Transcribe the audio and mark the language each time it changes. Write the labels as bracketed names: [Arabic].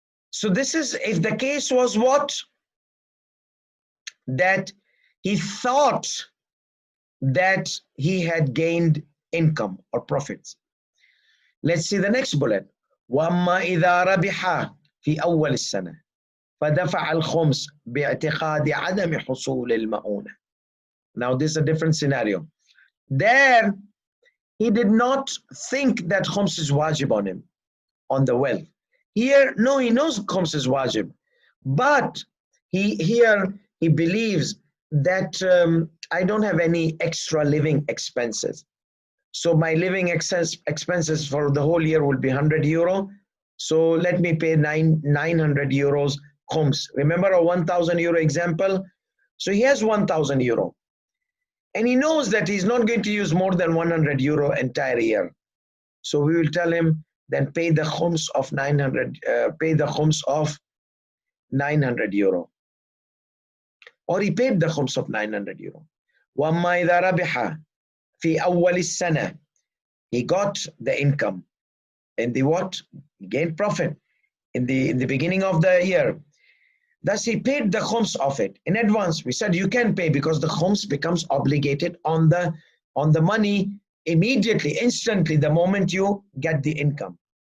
[English] So this is if the case was what? That he thought that he had gained income or profits. Let's see the next bullet. [Arabic] وَأَمَّا إِذَا رَبِحَ في أول السنة فدفع الخمس باعتقاد عدم حصول المؤونة. [English] Now this is a different scenario. There he did not think that khums is wajib on him, on the wealth. Here, no, he knows khums is wajib, but he believes that I don't have any extra living expenses. So my living expenses for the whole year will be 100 euro. So let me pay 900 euros khums. Remember a 1,000 euro example? So he has 1,000 euro. And he knows that he's not going to use more than 100 euro entire year. So we will tell him, then pay the khums of 900, pay the khums of 900 euro. Or he paid the khums of 900 euro. [Arabic] وَأَمَّا إِذَا رَبِحَ فِي أَوَّلِ السَّنَةِ, [English] he got the income. In the what? He gained profit in the beginning of the year. Thus he paid the khums of it in advance. We said you can pay because the khums becomes obligated on the money immediately, instantly, the moment you get the income.